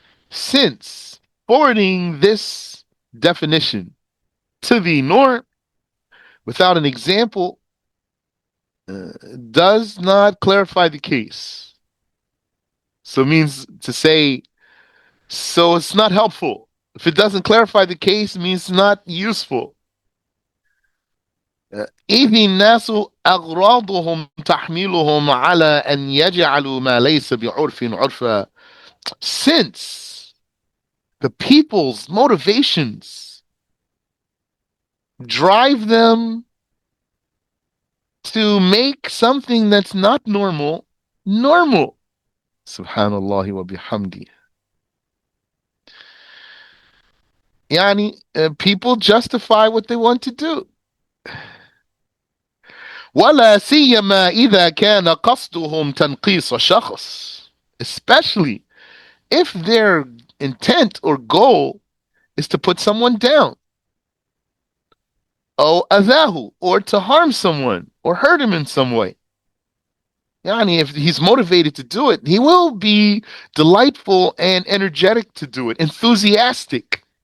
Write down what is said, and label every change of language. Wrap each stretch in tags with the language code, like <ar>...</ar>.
<en>Since forwarding this definition to the norm without an example uh, does not clarify the case. So it means to say, so it's not helpful. If it doesn't clarify the case, it means not useful.</en> <ar>إذ الناس أغراضهم تحملهم على أن يجعلوا ما ليس بعرف عرفا.</ar> <en>Since the people's motivations drive them to make something that's not normal normal.</en> <ar>Subhanallah wa bihamdi.</ar> <en>Yani, people justify what they want to do.</en> <ar>ولا سيما إذا كان قصدهم تنقيص شخص.</ar> <en>Especially if their intent or goal is to put someone down.</en> <ar>أو أذاه,</ar> <en>or to harm someone or hurt him in some way. Yani, if he's motivated to do it, he will be delightful and energetic to do it, enthusiastic.</en>